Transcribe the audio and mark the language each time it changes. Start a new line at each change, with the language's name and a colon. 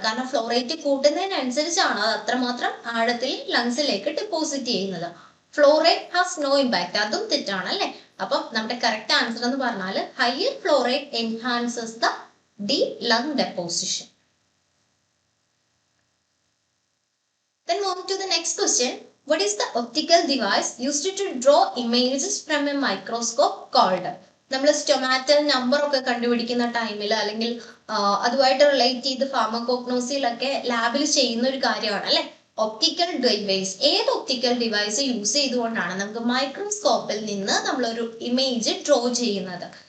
Malayalam: കാരണം flow rate കൂട്ടുന്നതിനനുസരിച്ചാണ് അത് അത്രമാത്രം ആഴത്തിൽ ലങ്സിലേക്ക് ഡെപ്പോസിറ്റ് ചെയ്യുന്നത്.
English: flow rate has no impact,
Malayalam: അതും തെറ്റാണ് അല്ലെ. അപ്പം നമ്മുടെ കറക്റ്റ് ആൻസർ എന്ന് പറഞ്ഞാൽ
English: Higher flow rate enhances the deep lung deposition. Then moving to the next question. What is the optical device used to draw images from a microscope called?
Malayalam: നമ്മൾ stomatal number ഒക്കെ കണ്ടുപിടിക്കുന്ന ടൈമിൽ അല്ലെങ്കിൽ അതുമായിട്ട് relate ചെയ്ത് ഫാർമക്കോഗ്നോസിയിലൊക്കെ ലാബിൽ ചെയ്യുന്ന ഒരു കാര്യമാണ് അല്ലെ ഒപ്റ്റിക്കൽ ഡിവൈസ്. ഏത് ഒപ്റ്റിക്കൽ ഡിവൈസ് യൂസ് ചെയ്തുകൊണ്ടാണ് നമുക്ക് മൈക്രോസ്കോപ്പിൽ നിന്ന് നമ്മളൊരു ഇമേജ് ഡ്രോ ചെയ്യുന്നത്?